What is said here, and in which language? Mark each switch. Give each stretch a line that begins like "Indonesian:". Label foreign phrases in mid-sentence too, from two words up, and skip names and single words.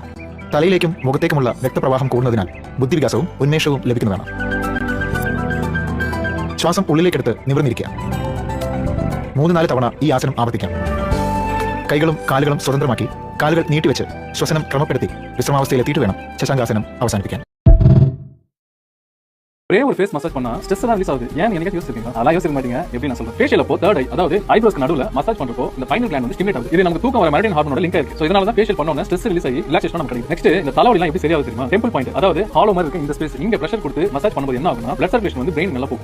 Malayalam: തലയിലേക്കും മുഖത്തേക്കുമുള്ള രക്തപ്രവാഹം കൂടുന്നതിനാൽ ബുദ്ധിവികാസവും ഉന്മേഷവും ലഭിക്കുന്നതാണ്. ശ്വാസം ഉള്ളിലേക്കെടുത്ത് നിവർന്നിരിക്കുക. 3-4 തവണ ഈ ആസനം ആവർത്തിക്കാം. കൈകളും കാലുകളും സ്വതന്ത്രമാക്കി കാലുകൾ നീട്ടിവെച്ച് ശ്വസനം ക്രമപ്പെടുത്തി വിശ്രമാവസ്ഥയിലെത്തിയിട്ട് വേണം ശശാങ്കാസനം അവസാനിപ്പിക്കാൻ.
Tamil: ஒரே ஒரு
English: face massage
Tamil: பண்ணா ஸ்ட்ரெஸ் எல்லாம் ரிலீஸ் ஆகுது. ஏன் எனக்கு யோசிச்சிருக்கீங்க? அதெல்லாம் யோசிக்க மாட்டீங்க. எப்படி நான் சொல்றேன், ஃபேஷியல் அப்போ
English: third eye,
Tamil: அதாவது ஐப்ரோஸ்க்கு நடுவுல மசாஜ் பண்றப்போ இந்த
English: pineal gland
Tamil: வந்து ஸ்டிமுலேட் ஆகுது. இது நமக்கு தூக்கம் வர மெரிடியன் ஹார்மோனோட லிங்க் இருக்கு. சோ இதனால தான் ஃபேஷியல் பண்ணோம்னா
English: stress release
Tamil: ஆகி ரிலாக்சேஷன் நமக்கு கிடைக்கும். நெக்ஸ்ட் இந்த தலைவலி எல்லாம் எப்படி சரியாகுது தெரியுமா?
English: temple point,
Tamil: அதாவது ஹாலோ மாதிரி இருக்கு இந்த ஸ்பேஸ், இங்க பிரஷர் கொடுத்து மசாஜ் பண்ணும்போது என்ன ஆகும்னா
English: blood circulation
Tamil: வந்து பிரெயின் நல்லா போகும்.